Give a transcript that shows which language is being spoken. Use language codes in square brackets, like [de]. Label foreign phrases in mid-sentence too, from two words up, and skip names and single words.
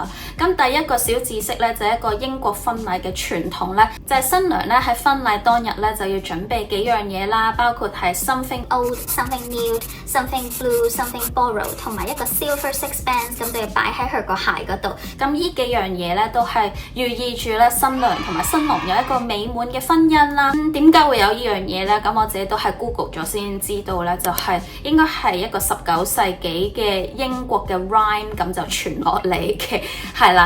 [yue] 咁第一個小知識咧就係一個英國婚禮嘅傳統咧，就係新娘咧喺婚禮當日咧就要準備幾樣嘢啦，包括係 [en] something old、something new、something blue、something borrowed， [yue] 同埋一個 [en] silver sixpence， [yue] 咁就要擺喺佢個鞋嗰度。咁呢幾樣嘢咧都係寓意住咧新娘同埋新郎有一個美滿嘅婚姻啦。點解會有呢樣嘢咧？咁我自己都係 Google 咗先知道咧，就係應該係一個19世紀嘅英國嘅 rhyme 咁就傳落嚟嘅，係啦。